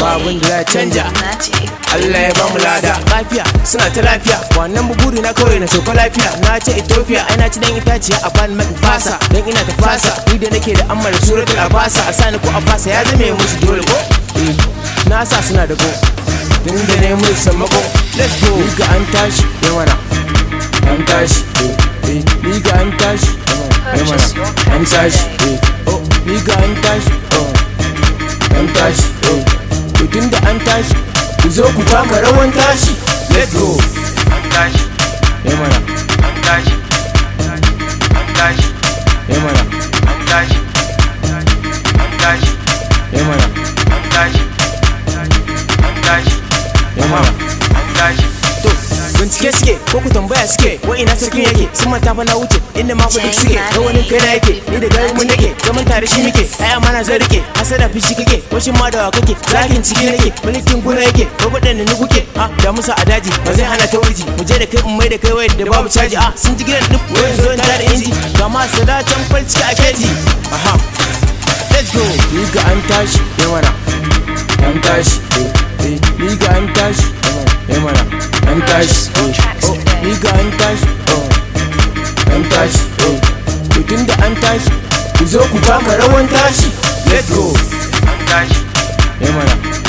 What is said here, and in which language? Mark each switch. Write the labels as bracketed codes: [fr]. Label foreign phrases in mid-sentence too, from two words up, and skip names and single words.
[ha] ba abin da ya canja. Magic. Allah ya bamu lada. Lafiya, suna ta lafiya. Wannan buguri na kawai na sauka lafiya. Na ce Ethiopia, ai na ci dan itaciya a ban mai fasa. Dan ina ta fasa, ni da nake da amma da [ar] suratul abasa. [ha] A sani ko a fasa ya zame musu dole ko? Eh, na sa suna da go. Tun da ne mun sammako. [en] Let's go. [ha] Riga an tashi, ya mana. An tashi, eh, eh, ni ga an tashi, eh, mana, an tashi, eh, oh, ni ga an tashi, oh, an tashi, eh, to tun da an tashi, ku zo ku taka rawan tashi, [en] let's go. [ha] An tashi, Eh, mana, an tashi, an tashi, eh, mana. An tashi. An tashi. Eh mana. An tashi. An tashi. Eh mana. An tashi. To, bincike suke, ko ku tambaya suke, wa ina sarkin yake? Sun manta fa na wuce, inda ma fa duk suke. Ga wani kai na yake, ni da garin mu nake, zaman tare shi muke. Ai amana zai rike, hasada fishi kake, washin ma da wa kake? Zakin ciki nake, mulkin gona yake, ko waɗanne ni kuke? Ah, da musa a daji, ba zai hana ta warji. Mu je da kai, in mai da kai wayar da babu caji. Ah, sun ji gidan duk wayar zo ta da inji. Ga ma su da can fal ciki a keji. [en] Aha. Let's go. [ha] Ni ga an tashi, ya mana. An tashi, eh, eh. Ni ga an tashi, ya mana. An tashi, eh, oh. Ni ga an tashi, oh. An tashi, eh. To tun da an tashi, ku zo ku kama rawan tashi. [en] Let's go. [ha] An tashi, ya mana.